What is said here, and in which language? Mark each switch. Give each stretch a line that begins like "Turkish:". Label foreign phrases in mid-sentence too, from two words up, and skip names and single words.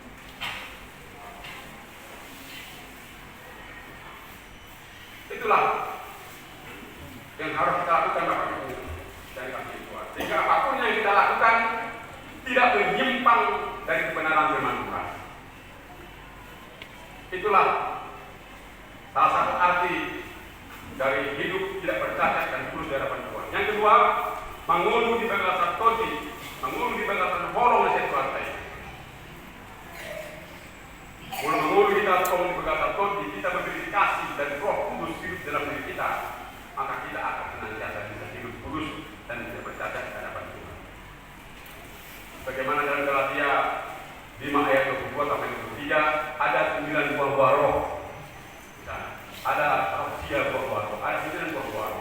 Indonesian: Itulah yang harus kita lakukan Bapak Ibu dan kami Tuhan. Sehingga apapun yang kita lakukan tidak menyimpang dari kebenaran firman Tuhan. Itulah salah satu arti dari hidup tidak bercacat dan kudus di hadapan Tuhan. Yang kedua,
Batak Toba: mangulu di bagasan todi, mangulu di bagasan bolong di
Indonesian: Tuhan saya.
Batak Toba: Kalau mangulu kita di bagasan todi,
Indonesian: kita memberi kasih dan Roh Kudus hidup dalam diri kita, maka kita akan senantiasa bisa hidup kudus dan tidak bercacat di hadapan Tuhan. Bagaimana dalam Galatia 5 ayat 22 sampai 23, ada 9 buah roh. Ada rahasia buah roh, ada 9 buah roh.